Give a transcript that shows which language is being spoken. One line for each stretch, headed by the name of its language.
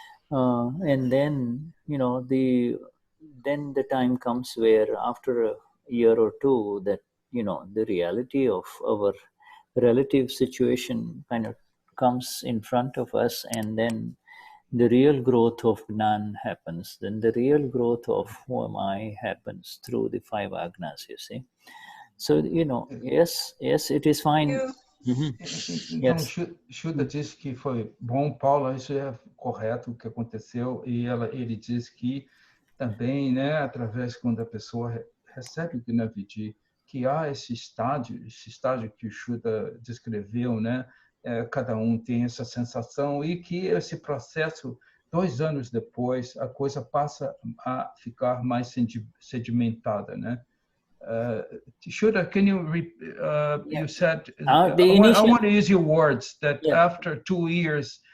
English: And then, then the time comes where after a year or two that, the reality of our relative situation kind of comes in front of us, and then the real growth of Gnan happens. Then the real growth of who am I happens through the 5 Agnas, you see. So, yes, it is fine.
Portuguese: Então, Shuddha disse que foi bom, Paula, isso é correto o que aconteceu, e ele diz que também, né, através quando a pessoa recebe o Gnavidi, que há esse estágio que o Shuddha descreveu, né, cada um tem essa sensação, e que esse processo, 2 anos depois, a coisa passa a ficar mais sedimentada, né?
English: Shuddha, can you you said I want to use your words that after 2 years,